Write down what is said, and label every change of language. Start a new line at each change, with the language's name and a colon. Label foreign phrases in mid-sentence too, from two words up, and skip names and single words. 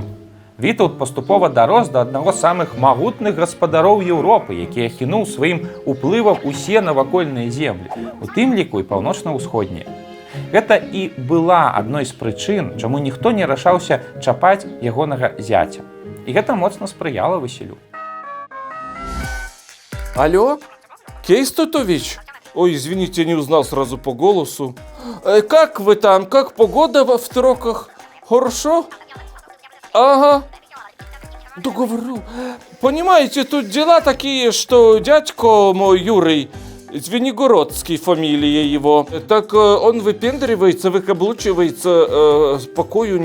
Belarusian: Вітаўт паступова дарос да аднаго з самых магутных гаспадароў Еўропы, які ахінуў сваім уплывам усе навакольныя землі, у тым ліку і паўночна-ўсходнія. Гэта і была адной з прычын, чаму ніхто не рашаўся чапаць ягонага зяця. І гэта моцна спрыяла Васілю.
Russian: Алло, Кейстутович? Ой, извините, не узнал сразу по голосу. Как вы там? Как погода в Троках? Хорошо? Ага. Да говорю. Понимаете, тут дела такие, что дядько мой Юрий, Звенигородский фамилия его, так он выпендривается, выкаблучивается, покою не дает мне.